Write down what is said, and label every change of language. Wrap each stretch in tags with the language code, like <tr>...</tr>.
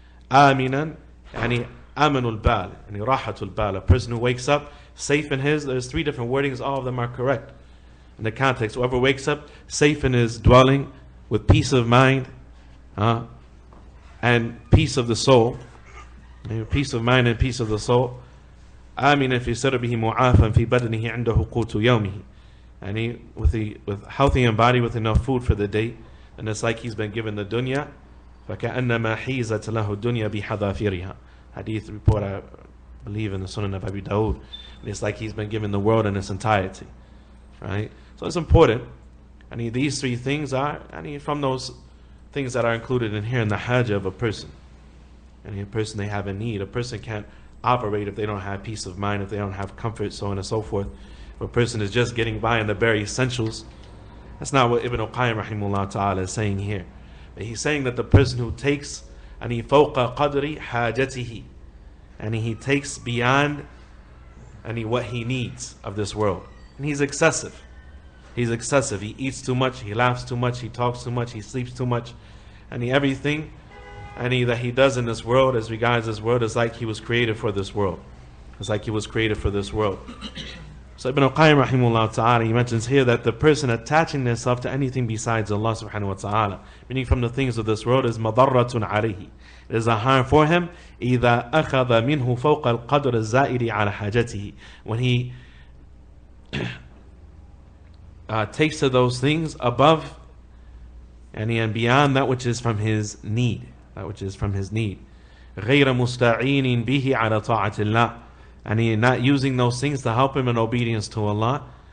<ar>Aminan, amanul bal, rahatul bal.</ar> <en>A person who wakes up safe in his, there's three different wordings, all of them are correct in the context. Whoever wakes up safe in his dwelling with peace of mind and peace of the soul, peace of mind and peace of the soul.</en> <ar>آمنا في سربه معافا في بدنه عنده قوت يومه.</ar> <en>With healthy in body, with enough food for the day, and it's like he's been given the dunya.</en> <ar>فكأنما حيزت له الدنيا بحذافيرها.</ar> <en>Hadith report, I believe, in the Sunan of Abu Dawood. And it's like he's been given the world in its entirety, right? So it's important. These three things are from those things that are included in here in the haja of a person. A person, they have a need. A person can't operate if they don't have peace of mind, if they don't have comfort, so on and so forth. If a person is just getting by in the bare essentials, that's not what Ibn al-Qayyim rahimahullah ta'ala is saying here. But he's saying that the person who takes</en> <ar>فوق قدر حاجته,</ar> <en>he takes beyond what he needs of this world, and he's excessive. He eats too much, he laughs too much, he talks too much, he sleeps too much, everything that he does in this world as regards this world is like he was created for this world. It's like he was created for this world. So Ibn al-Qayyim rahimahullah ta'ala, he mentions here that the person attaching themselves to anything besides Allah subhanahu wa ta'ala, meaning from the things of this world, is</en> <ar>madarratun alayhi.</ar> <en>It is a harm for him</en> <ar>إِذَا أَخَذَ مِنْهُ فَوْقَ الْقَدْرِ الزَّائِرِ عَلَى حَاجَتِهِ.</ar> <en>When he takes to those things above and beyond that which is from his need. That which is from his need.</en> <ar>غَيْرَ مُسْتَعِينٍ بِهِ عَلَى طَاعَةِ اللَّهِ.</ar> <en>And he not using those things to help him in obedience to Allah.</en>